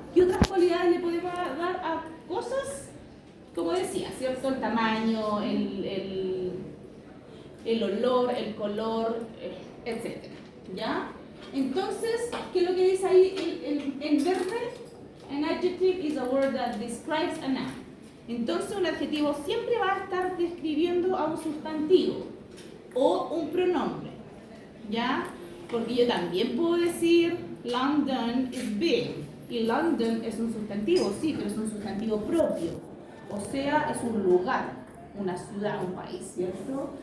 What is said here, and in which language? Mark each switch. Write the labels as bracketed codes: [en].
[es] ¿Qué otras cualidades le podemos dar a cosas? Como decía, ¿cierto? El tamaño, el olor, el color, etc. ¿Ya? Entonces, ¿qué es lo que dice ahí en verde? [en] An adjective is a word that describes a noun. [es] Entonces, un adjetivo siempre va a estar describiendo a un sustantivo o un pronombre, ¿ya? Porque yo también puedo decir [en] London is big. [es] Y London es un sustantivo, sí, pero es un sustantivo propio. O sea, es un lugar, una ciudad, un país, ¿cierto?